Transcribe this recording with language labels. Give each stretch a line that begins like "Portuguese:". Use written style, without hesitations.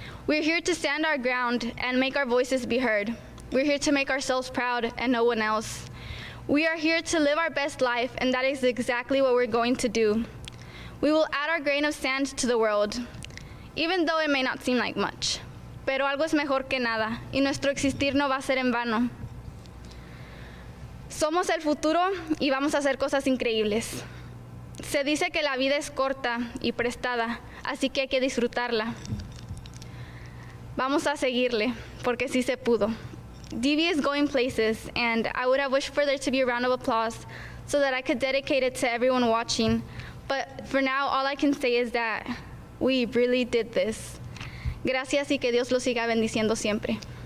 English: We're here to stand our ground and make our voices be heard. We're here to make ourselves proud and no one else. We are here to live our best life, and that is exactly what we're going to do. We will add our grain of sand to the world, even though it may not seem like much.
Spanish: Pero algo es mejor que nada, y nuestro existir no va a ser en vano. Somos el futuro y vamos a hacer cosas increíbles. Se dice que la vida es corta y prestada, así que hay que disfrutarla. Vamos a seguirle, porque sí se pudo.
English: DV is going places, and I would have wished for there to be a round of applause so that I could dedicate it to everyone watching. But for now, all I can say is that we really did this.
Spanish: Gracias y que Dios los siga bendiciendo siempre.